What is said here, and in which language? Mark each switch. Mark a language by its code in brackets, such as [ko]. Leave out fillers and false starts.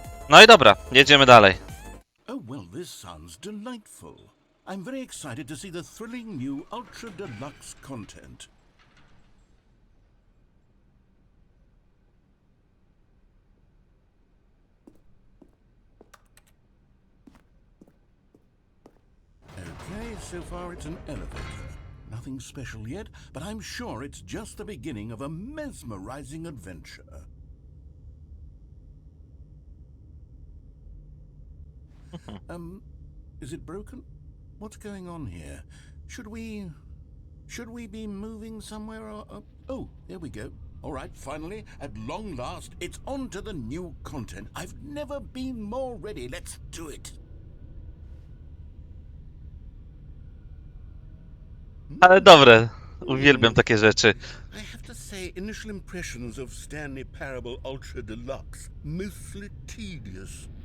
[pl] No i dobra, jedziemy dalej. [en] Oh, well, this sounds delightful. I'm very excited to see the thrilling new Ultra Deluxe content. Okay, so far it's an elevator. Nothing special yet, but I'm sure it's just the beginning of a mesmerizing adventure. Is it broken? What's going on here? Should we be moving somewhere or oh, there we go. All right, finally, at long last, it's on to the new content. I've never been more ready. Let's do it. [pl] Ale dobre, uwielbiam takie rzeczy. [en] I have to say, initial impressions of Stanley Parable Ultra Deluxe, mostly tedious.